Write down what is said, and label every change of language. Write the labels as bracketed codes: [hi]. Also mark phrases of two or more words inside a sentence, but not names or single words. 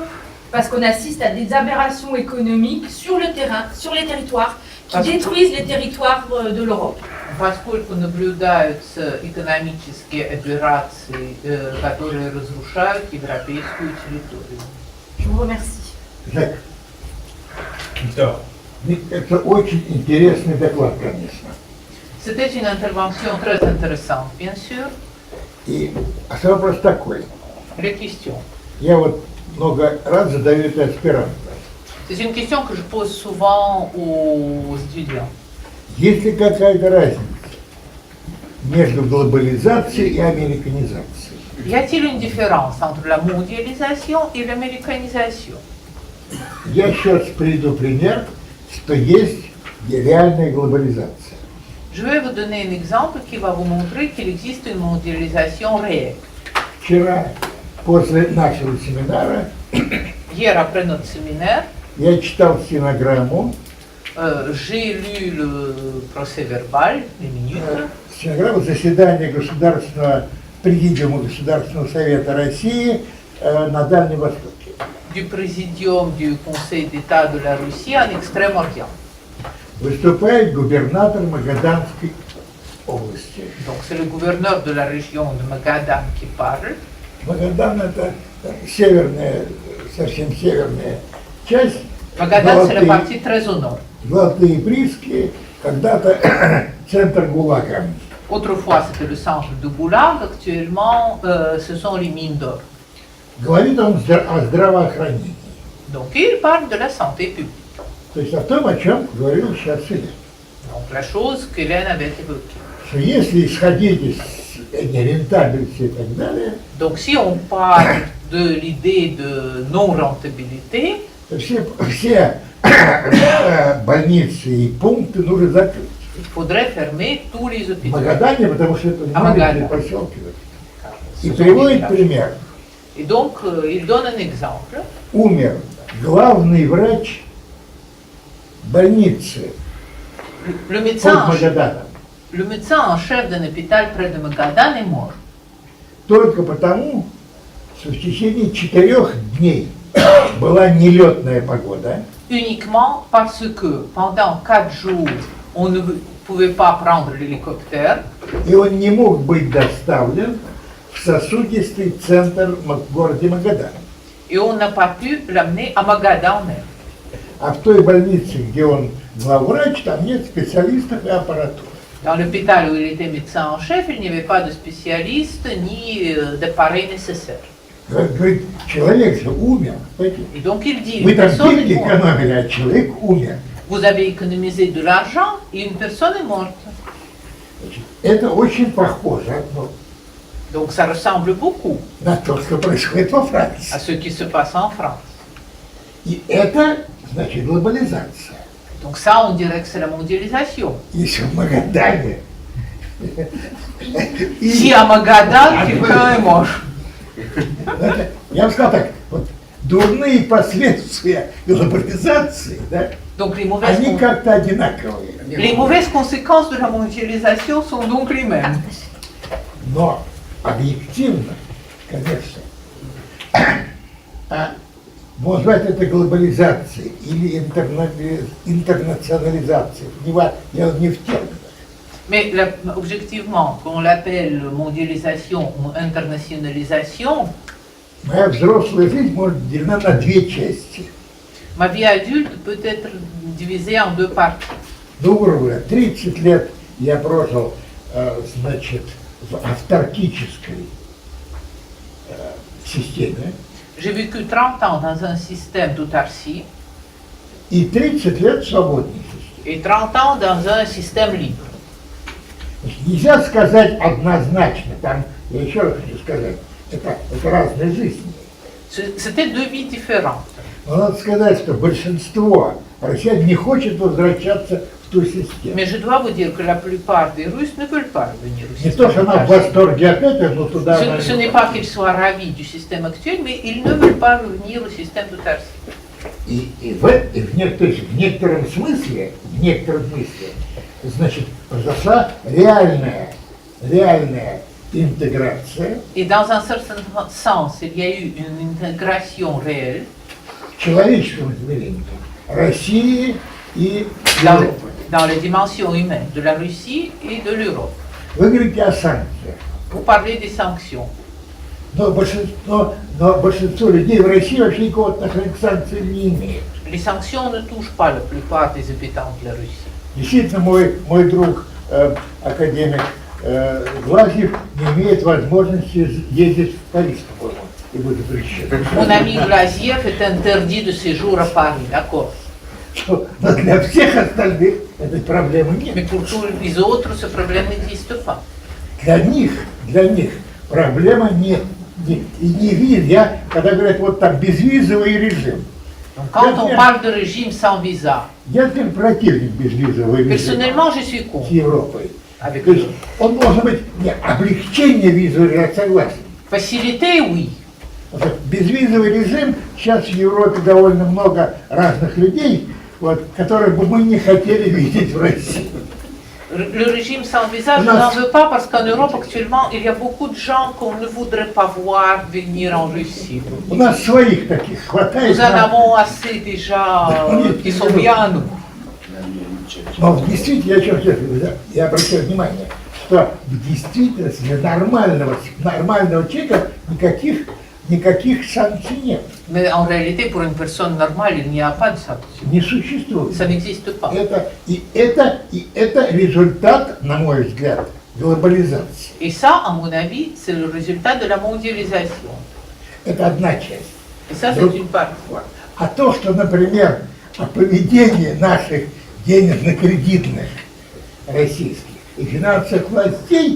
[fr] parce qu'on assiste à des aberrations économiques sur le terrain, sur les territoires, qui détruisent les territoires de l'Europe. [ru] поскольку наблюдаются экономические операции, которые разрушают европейскую территорию. [fr] Je vous remercie. [ru] Жак, Да. это очень интересный доклад, конечно. [fr] C'était une intervention très intéressante, bien sûr. [ru] И вопрос такой. [fr] Les questions. [ru] Я вот много раз задаю это аспирантам. [fr] C'est une question que je pose souvent aux étudiants. [ru] Есть ли какая-то разница между глобализацией и американизацией? [fr] Y a-t-il une différence entre la mondialisation et l'américanisation? [ru] Я сейчас приведу пример, что есть реальная глобализация. [fr] Je vais vous donner un exemple qui va vous montrer qu'il existe une mondialisation réelle. [ru] Вчера, после нашего семинара, [fr] Hier, après notre séminaire, [ru] я читал стенограмму, [fr] j'ai lu le procès verbal, les minutes, [ru] стенограмму заседания Президиума Государственного Совета России на Дальнем Востоке. [fr] du présidium du Conseil d'État de la Russie en Extrême-Orient. [ru] Выступает губернатор Магаданской области. [fr] Donc c'est le gouverneur de la région de Magadan qui parle. [ru] Магадан это северная, совсем северная часть. [fr] Magadan, c'est la partie très au nord. [ru] Золотые прииски, когда-то центр ГУЛАГа. [fr] Autrefois, c'était le centre de Goulag. Actuellement, ce sont les mines d'or. [ru] Говорит он о здравоохранении. [fr] Donc, il parle de la santé publique. [ru] То есть о том, о чем говорил сейчас Илья. [fr] Donc, la chose qu'Hélène avait évoquée. [ru] Что если исходить из рентабельности и так далее, [fr] Donc, si on parle de l'idée de non-rentabilité, [ru] то все больницы и пункты нужно закрыть. [fr] il faudrait fermer tous les [ru] В [fr] hôpitaux. [ru] Магадане, потому что это А маленькие Магадан? поселки. [fr] Ce [ru] И [fr] sont des [ru] приводит [fr] villages. [ru] пример. [fr] Et donc, il donne un exemple. [ru] Умер главный врач больницы [fr] Le [ru] под [fr] médecin, [ru] Магаданом. [fr] le médecin en chef d'un hôpital près de Magadan est mort. [ru] Только потому, что в течение 4 дней была нелетная погода, [fr] Uniquement parce que pendant 4 jours, on ne pouvait pas prendre l'hélicoptère [ru] и он не мог быть доставлен в сосудистый центр в городе Магадан. [fr] et on n'a pas pu l'amener à Magadan même. [ru] А в той больнице, где он главврач, там нет специалистов и аппаратуры. [fr] Dans l'hôpital où il était médecin en chef, il n'y avait pas de spécialistes ni d'appareils nécessaires. [ru] Говорит, человек же умер. Понимаете? [fr] Et donc il dit, [ru] Вы [fr] une [ru] там [fr] personne [ru] деньги [fr] est morte. [ru] экономили, а человек умер. [fr] Vous avez économisé de l'argent et une personne est morte. [ru] Значит, это очень похоже [fr] Donc ça ressemble beaucoup [ru] на то, что происходит во [fr] à [ru] Франции. [fr] ce qui se passe en France. [ru] И это значит глобализация. [fr] Donc ça, on dirait que c'est la mondialisation. [ru] Если в Магадане [fr] Si à Magadan, quelqu'un est mort. [ru] я бы сказал так, вот дурные последствия глобализации, да, [fr] Donc les mauvaises, [ru] они как-то одинаковые. [fr] les mauvaises conséquences de la mondialisation sont donc les mêmes. [ru] Но объективно, конечно, можно назвать это глобализацией или интернационализацией. Дело не в терминах. [fr] Mais objectivement, qu'on l'appelle mondialisation ou internationalisation, [ru] Моя взрослая жизнь может делена на 2 части. [fr] ma vie adulte peut être divisée en 2 parties. [ru] Ну, грубо говоря, 30 лет я прожил, значит, в автаркической системе, [fr] J'ai vécu 30 ans dans un système d'autarcie [ru] и 30 лет в свободной системе. [fr] et 30 ans dans un système libre. [ru] Значит, нельзя сказать однозначно, там, я еще раз хочу сказать, это разные жизни. [fr] C'était 2 vies différentes. [ru] Но надо сказать, что большинство россиян не хочет возвращаться в ту систему. [fr] Mais je dois vous dire que la plupart des Russes ne veulent pas revenir au [ru] Не [fr] système [ru] то, что она в [fr] d'autarcie. [ru] восторге опять, но туда она [fr] Ce [ru] не [fr] n'est pas qu'ils soient ravis du système actuel, mais ils ne veulent pas revenir au système d'autarcie. [ru] И в некотором смысле, значит, произошла реальная реальная интеграция [fr] Et dans un certain sens, il y a eu une intégration réelle [ru] в человеческом измерении России и [fr] dans, [ru] Европы. [fr] dans les dimensions humaines de la Russie et de l'Europe. [ru] Вы говорите о санкциях. [fr] Pour parler des sanctions. [ru] Но большинство людей в России вообще никакого отношения к санкциям не имеют. [fr] Les sanctions ne touchent pas la plupart des habitants de la Russie. [ru] Действительно, мой друг, академик Глазьев, не имеет возможности ездить в Париж, по-моему, и будет запрещен. [fr] Mon ami Glaziev est interdit de séjour à Paris, d'accord. [ru] Но для всех остальных этой проблемы [fr] Mais [ru] нет. [fr] pour tous les autres, ce problème n'existe pas. [ru] Для них проблема нет. И не видит, когда говорят, вот там безвизовый режим. [fr] Donc, quand on parle de régime sans visa, [ru] Я теперь противник безвизового режима [fr] personnellement, je suis [ru] с [fr] contre. [ru] Европой. [fr] Avec [ru] То есть он должен быть облегчение визового, я согласен. [fr] facilité, oui. [ru] Вот безвизовый режим, сейчас в Европе довольно много разных людей, вот, которых бы мы не хотели видеть в России. [fr] Le régime sans visa, je n'en veux pas parce qu'en Europe actuellement, il y a beaucoup de gens qu'on ne voudrait pas voir venir en Russie. [ru] У нас своих таких хватает. [fr] Nous en avons assez déjà qui sont bien nous. [ru] Но в действительности, я обращаю внимание, что в действительности для нормального человека никаких санкций нет. [fr] Mais en réalité, pour une personne normale, il n'y a pas de sanction. [ru] Не существует. [fr] Ça n'existe pas. [ru] Это результат, на мой взгляд, глобализации. [fr] Et ça, à mon avis, c'est le résultat de la mondialisation. [ru] Это одна часть. [fr] Et ça, c'est une partie. [ru] А то, что, например, о поведении наших денежно-кредитных российских и финансовых властей,